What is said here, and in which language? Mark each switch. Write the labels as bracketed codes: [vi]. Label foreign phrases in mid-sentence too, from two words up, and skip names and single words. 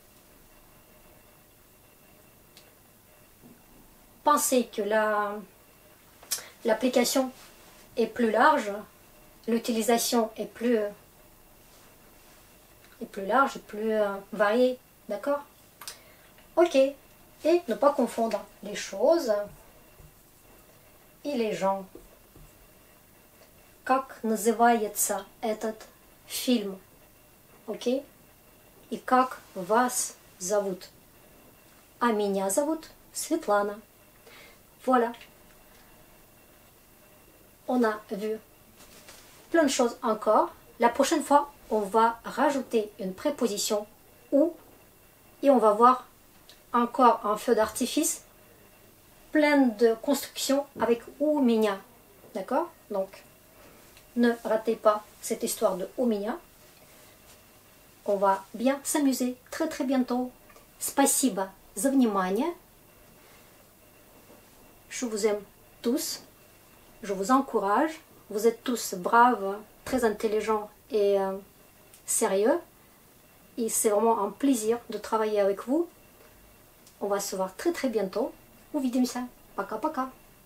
[fr] Pensez que l'application est plus large, l'utilisation est plus large, plus variée. D'accord? Ok. Et ne pas confondre les choses et les gens. [ru] Как называется этот фильм? Окей? И как вас зовут? А меня зовут Светлана. [fr] Voilà. On a vu plein de choses encore. La prochaine fois, on va rajouter une préposition ou et on va voir encore un feu d'artifice plein de constructions avec [ru] у меня. [fr] D'accord? Donc, ne ratez pas cette histoire de [ru] у меня. [fr] On va bien s'amuser très très bientôt. [ru] Спасибо за внимание. [fr] Je vous aime tous. Je vous encourage. Vous êtes tous braves, très intelligents et sérieux. Et c'est vraiment un plaisir de travailler avec vous. On va se voir très très bientôt. [ru] Увидимся. Пока-пока.